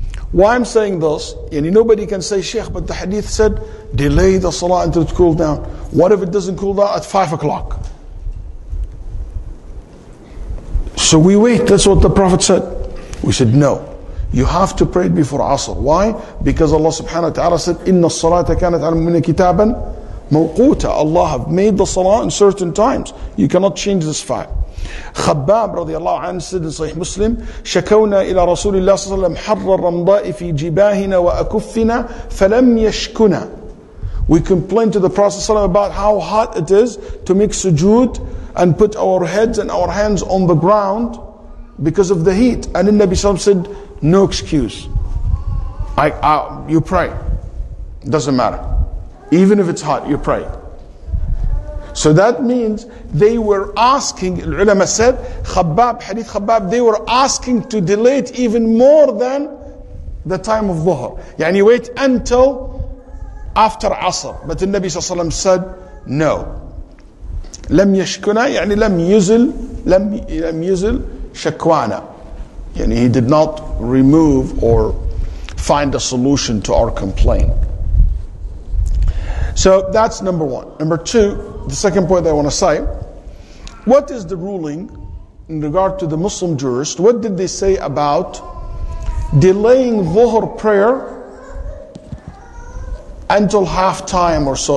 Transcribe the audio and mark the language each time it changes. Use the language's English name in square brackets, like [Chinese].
[English] Why I'm saying this, nobody can say, Sheikh, but the hadith said, delay the salah until it cools down. What if it doesn't cool down at 5 o'clock? So we wait, that's what the Prophet said. We said, no. You have to pray it before Asr. Why? Because Allah subhanahu wa ta'ala said, [Arabic] إِنَّ الصَّلَاةَ كَانَتْ عَلَى الْمُؤْمِنِينَ كِتَابًا مَوْقُوتًا. [English] Allah have made the salah in certain times. You cannot change this fact. Khabbab radiallahu anhu said in Sahih Muslim, [Arabic] شَكَوْنَا إِلَى رَسُولِ اللَّهِ صلى الله عليه وسلم حَرَّ الرَّمْضَاءِ فِي جِبَاهِنَا وَأَكُفِّنَا فَلَمْ يَشْكُنَا. [English] We complained to the Prophet about how hot it is to make sujood and put our heads and our hands on the ground because of the heat. And the Nabi sallallahu said, no excuse. You pray. Doesn't matter. Even if it's hot, you pray. So that means they were asking, ulama said, Hadith Khabbab, they were asking to delay it even more than the time of Dhuhr. Yani wait until after Asr. But the Nabi ﷺ said, no. [Arabic] لم يشكنا يعني لم يزل شكوانا. [English] Yani he did not remove or find a solution to our complaint. So that's number one. Number two, the second point I want to say, what is the ruling in regard to the Muslim jurists? What did they say about delaying Dhuhr prayer until halftime or so?